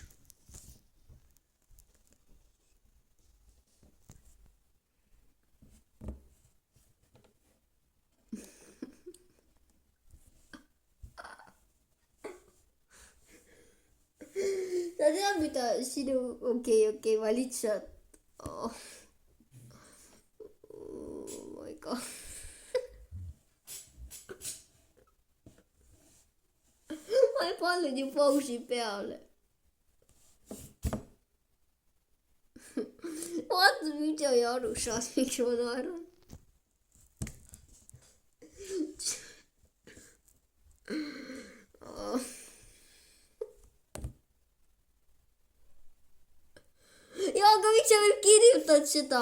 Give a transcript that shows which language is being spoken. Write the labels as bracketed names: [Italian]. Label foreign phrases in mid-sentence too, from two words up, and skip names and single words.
[Estonian] sa tead, mida sinu, okei, valitsejad. [English] Oh my god. [Estonian] ma ei pannud ju pausi peale. vaata video ja aru saad, miks ma naeran. ja aga miks sa veel kirjutad seda?